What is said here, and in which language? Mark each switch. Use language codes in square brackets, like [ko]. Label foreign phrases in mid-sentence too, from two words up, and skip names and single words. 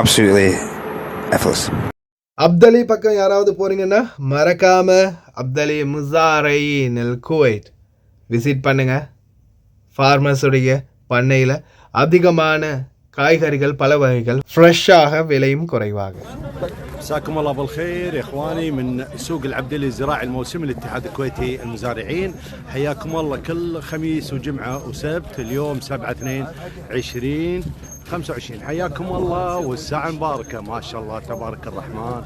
[en] Absolutely effortless. [ta] அப்தலி பக்கம் யாராவது போறீங்கன்னா மறக்காம அப்தலி முசாரைன் குவைட் விசிட் பண்ணுங்க. ஃபார்மர்ஸுடைய பண்ணையில் அதிகமான காய்கறிகள் பல வகைகள் ஃப்ரெஷ்ஷாக விலையும் குறைவாக. [ar] مساكم الله بالخير يا اخواني من سوق العبدلي الزراعي الموسمي للاتحاد الكويتي المزارعين. حياكم الله كل خميس وجمعه وسبت اليوم 7/2/2025. حياكم الله والساعه مباركه ما شاء الله تبارك الرحمن.